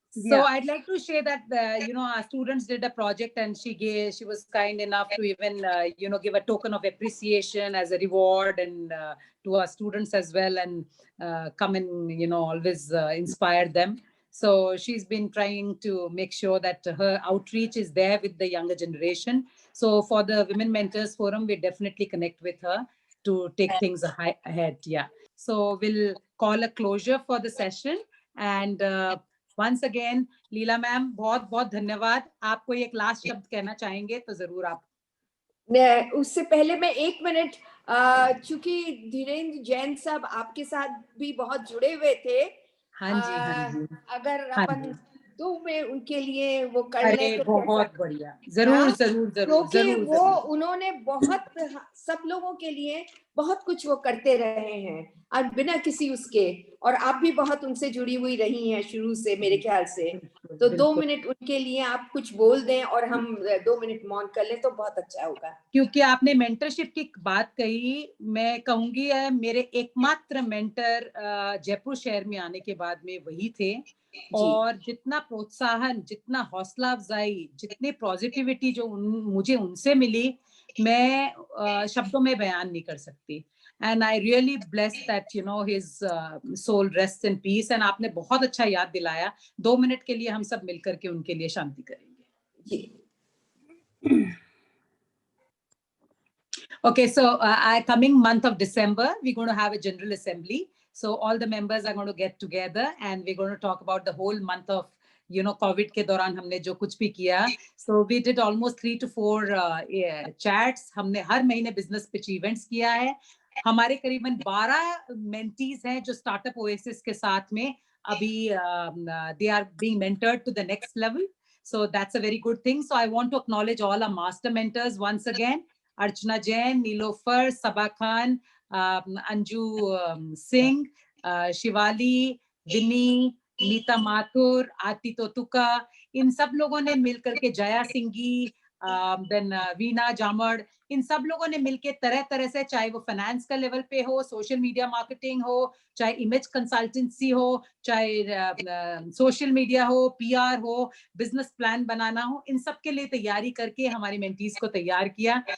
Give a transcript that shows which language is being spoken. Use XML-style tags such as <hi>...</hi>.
<en>So I'd like to share that you know, our students did a project, and she was kind enough to even you know, give a token of appreciation as a reward, and to our students as well, and come and, you know, always inspire them. So she's been trying to make sure that her outreach is there with the younger generation. So for the Women Mentors Forum, we definitely connect with her to take things ahead. Yeah. So we'll call a closure for the session.</en> <hi>And once again, Leela ma'am, बहुत बहुत धन्यवाद. आप कोई एक last शब्द कहना चाहेंगे तो जरूर आप. उससे पहले मैं 1 मिनट, चूंकि धीरेन्द्र जैन साहब आपके साथ भी बहुत जुड़े हुए थे, हाँ जी, अगर अपन 2 में उनके लिए वो कर लें तो बहुत बढ़िया. जरूर जरूर जरूर क्योंकि जरूर वो उन्होंने बहुत सब लोगों के लिए बहुत कुछ वो करते रहे हैं, और बिना किसी उसके, और आप भी बहुत उनसे जुड़ी हुई रही हैं शुरू से मेरे ख्याल से. तो 2 मिनट उनके लिए आप कुछ बोल दें और हम 2 मिनट मौन कर लें तो बहुत अच्छा होगा. क्योंकि आपने मेंटरशिप की बात कही, मैं कहूंगी मेरे एकमात्र मेंटर जयपुर शहर में आने के बाद में वही थे. और जितना प्रोत्साहन, जितना हौसला अफजाई, जितनी पॉजिटिविटी जो मुझे उनसे मिली, मैं शब्दों में बयान नहीं कर सकती.</hi> <en>And I really blessed that, you know, his soul rests in peace.</en> <hi>And आपने बहुत अच्छा याद दिलाया. 2 मिनट के लिए हम सब मिलकर के उनके लिए शांति करेंगे.</hi> <en>Okay, so coming month of December, we're going to have a general assembly. So all the members are going to get together, and we're going to talk about the whole month of, you know, COVID</en> <hi>के दौरान हमने जो कुछ भी किया.</hi> <en>So we did almost 3 to 4 chats.</en> <hi>हमने हर महीने business pitch events किया है. हमारे करीबन 12 mentees हैं जो startup oasis के साथ में अभी</hi> <en>they are being mentored to the next level. So that's a very good thing. So I want to acknowledge all our master mentors once again.</en> <hi>Archana Jain, Nilofer, Sabah Khan, Anju Singh, Shivali, Vinny, Nita Mathur, आरती तोतुका, इन सब लोगों ने मिलकर के, Jaya सिंगी, then वीणा जामड़, इन सब लोगों ने मिलके तरह तरह से, चाहे वो फाइनेंस का लेवल पे हो, सोशल मीडिया मार्केटिंग हो, चाहे इमेज कंसल्टेंसी हो, चाहे सोशल मीडिया हो, पीआर हो, बिजनेस प्लान बनाना हो, इन सब के लिए तैयारी करके हमारी मेंटीज को तैयार किया.</hi>